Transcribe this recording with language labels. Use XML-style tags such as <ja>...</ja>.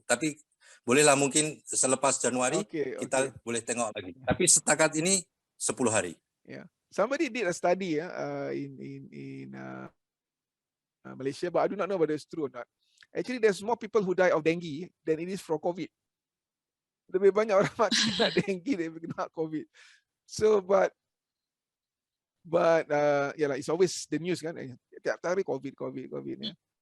<ms>Tapi bolehlah mungkin selepas Januari kita boleh tengok lagi. Tapi setakat ini 10 hari.</ms> <en>Yeah. Somebody did a study in Malaysia, but I do not know whether it's true or not. Actually, there's more people who die of dengue than it is for COVID.</en> <ms>Lebih banyak orang mati kena dengue daripada kena COVID.</ms> <en>So, but yeah, like it's always the news kan. Tiap hari COVID. Yeah.</en>